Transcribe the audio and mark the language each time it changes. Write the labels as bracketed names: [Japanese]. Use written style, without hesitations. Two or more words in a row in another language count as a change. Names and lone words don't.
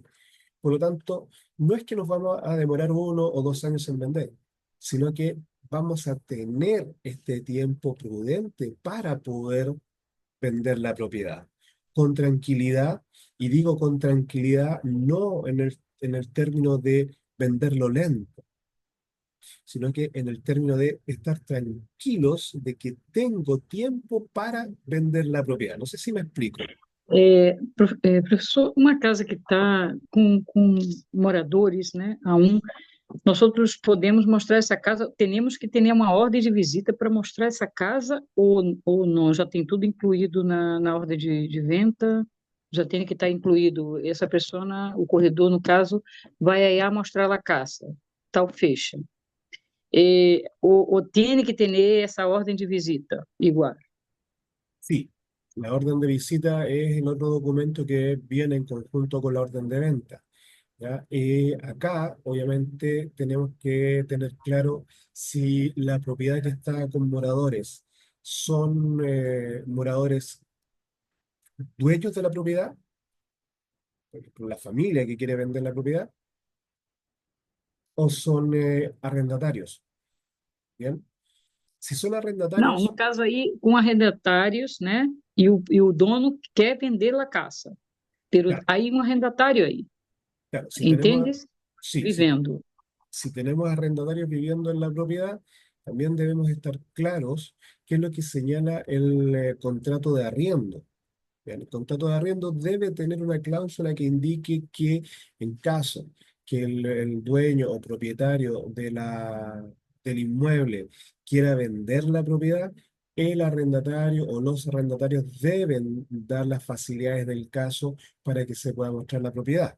[Spanish] Por lo tanto, no es que nos vamos a demorar 1 o 2 años en vender, sino que vamos a tener este tiempo prudente para poder vender la propiedad con tranquilidad, y digo con tranquilidad no en el término de venderlo lento, sino que en el término de estar tranquilos de que tengo tiempo para vender la propiedad. No sé si me explico. [Portuguese] Professor, uma casa que está com moradores, né, nós outros podemos mostrar essa casa, temos que ter uma ordem de visita para mostrar essa casa ou não? Já tem tudo incluído na ordem de venda? Já tem que estar incluído. Essa pessoa, o corredor, no caso, vai aí a mostrar a casa, tal fecha. Ou tem que ter essa ordem de visita igual. [Spanish] Sí, la orden de visita es el otro documento que viene en conjunto con la orden de venta. ¿Ya? Acá, obviamente, tenemos que tener claro si la propiedad que está con moradores son moradores dueños de la propiedad, por ejemplo, la familia que quiere vender la propiedad, o son arrendatarios. ¿Bien? Si son [Portuguese] Não, [Spanish] arrendatarios, [Portuguese] no caso aí, com arrendatários, né? E o dono quer vender a casa. [Spanish] Pero claro, [Portuguese] aí um arrendatário aí, [Spanish] claro, si tenemos, [Portuguese] entendes? [Spanish] sí, [Portuguese] Vivendo. [Spanish] si tenemos arrendatarios viviendo en la propiedad, también debemos estar claros qué es lo que señala el contrato de arriendo. Bien, el contrato de arriendo debe tener una cláusula que indique que en caso que el dueño o propietario del inmueble quiera vender la propiedad, el arrendatario o los arrendatarios deben dar las facilidades del caso para que se pueda mostrar la propiedad.